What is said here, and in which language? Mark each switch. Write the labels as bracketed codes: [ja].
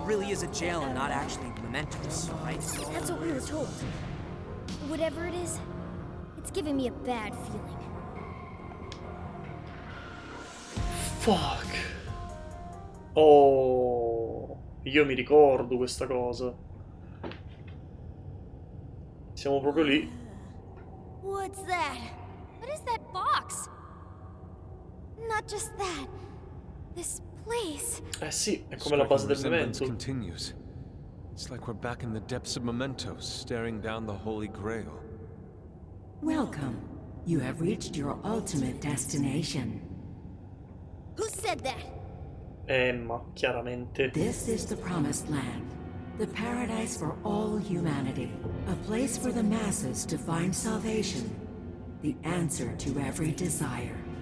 [en] Really is a jail and not actually mementos, right? That's what we were told. Whatever it is, it's giving me a bad feeling. Fuck. [it] Oh, io mi ricordo questa cosa. Siamo proprio lì. [en] What's that? What is that box? Not just that. This place. [it] Eh sì, è come la base del memento. [en] Continues. It's like we're back in the depths of mementos, staring down the Holy Grail. Welcome. You have reached your ultimate destination. Who said that? [it] Emma, chiaramente. [en] This is the Promised Land, the paradise for all humanity, a place for the masses to find salvation, the answer to every desire.